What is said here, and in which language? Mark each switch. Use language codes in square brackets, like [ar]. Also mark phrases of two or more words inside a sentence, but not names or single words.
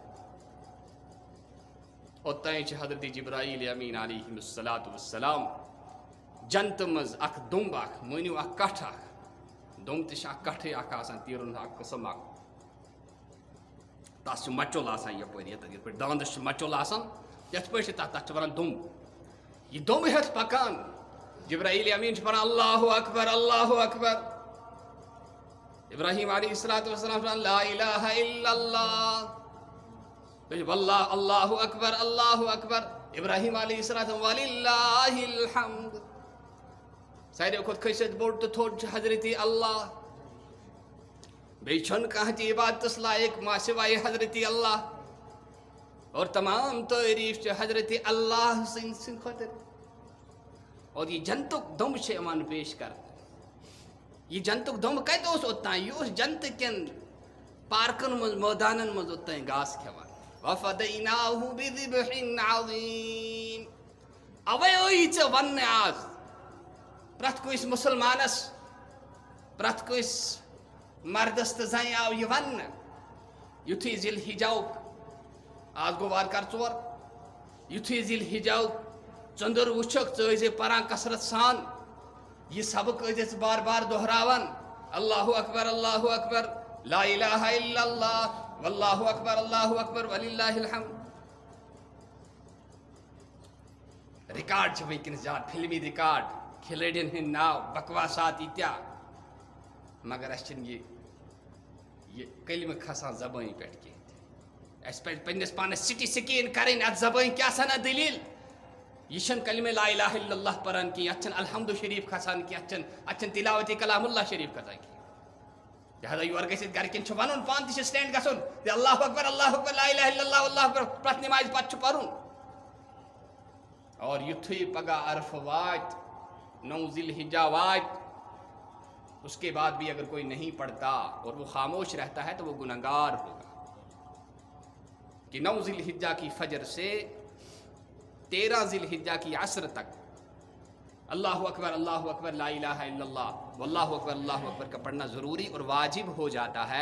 [ks] اوتانۍ چھِ حضرت جبرائیل امین علیہ السلام جنتہٕ منٛز اکھ دُمب اکھ مٲنِو اکھ کٹھ اکھ دُمب تہِ چھِ اکھ کٹھٕے اکھ آسان تیٖرن ہُنٛد اکھ قٕسم اکھ تس چھُ مچُل آسان یپٲرۍ یتھ پٲٹھۍ داندس چھُ مچُل آسان یتھ پٲٹھۍ چھِ تتھ چھِ ونان دُمب یہ دُمب ہیٚتھ پکان جبرائیل امین چھُ پران [ar] اللہ اکبر اللہ اکبر [ks] ابراہیم [ar] علیہ السلام [ks] چھُ [ar] لا الہ الا اللہ واللہ اللہ اکبر اللہ اکبر [ks] ابراہیم [ar] علیہ السلام وللہ الحمد [ks] ساروی کھۄتہٕ کھٔسِتھ بوٚڑ تہٕ تھوٚد چھُ حضرت اللہ بیٚیہِ چھُنہٕ کانٛہہ تہِ عبادتس لایق ما سوائے حضرت اللہ اور تمام تعریف چھِ حضرت اللہ سٕنٛدِ خٲطرٕ اور یہ جنتُک دُمب چھِ یِوان پیش کرنہٕ یہ جنتُک دُمب کتہِ اوس اوٚتانۍ یہِ اوس جنتہٕ کٮ۪ن پارکن منٛز مٲدانن منٛز اوٚتانۍ گاسہٕ کھٮ۪وان [ar] وَفَدَيْنَاهُ بِذِبْحٍ عَظِيمٍ [ks] اوے ٲیی ژےٚ وننہٕ آز پرٛٮ۪تھ کٲنٛسہِ مُسلمانس پرٛٮ۪تھ کٲنٛسہِ مردس تہٕ زنہِ آو یہِ وننہٕ یُتھُے ذی الحجُک آز گوٚو وارٕ کارٕ 4 یُتھُے ذی الحجُک ژٔنٛدٕر وٕچھکھ ژٕ ٲسۍ پران کثرت سان یہ سبق ٲسۍ ژٕ بار بار دۄہراوان [ar] اللہ اکبر اللہ اکبر لا الہ الا اللہ واللہ اکبر اللہ اکبر وللہ الحمد [ks] ریکارڈ چھِ وٕنکیٚنس زیادٕ فلمی ریکارڈ کھلٲڑٮ۪ن ہٕنٛدۍ ناو بکواسات ییٖتیٛاہ مگر اَسہِ چھِنہٕ یہ کلمہٕ کھسان زبٲنۍ پٮ۪ٹھ کینٛہہ تہِ اس پنس پانس سٹی سکین کریں ات زبان کیا سنا دلیل یہ چھن کلمہ [ar] لا الہ الا اللہ [ks] پران کی ات چھن الحمد شریف کھسان کی ات چھن تلاوت کلام اللہ شریف کھسان کی لہذا یور گژھِتھ گرکن چھ ونن پان تہ سٹینڈ گژھن [ar] اللہ اکبر لا الہ الا اللہ اللہ اکبر [ks] پرت نماز پتہ چھ پرن اور یتھے پگہ عرف وات 9 ذی الحجہ وات [ur] اس کے بعد بھی اگر کوئی نہیں پڑھتا اور وہ خاموش رہتا ہے تو وہ گنہگار ہوگا کہ 9 ذی الحجہ کی فجر سے 13 ذی الحجہ کی عصر تک [ar] اللہ اکبر لا الہ الا اللہ واللہ اکبر [ur] کا پڑھنا ضروری اور واجب ہو جاتا ہے.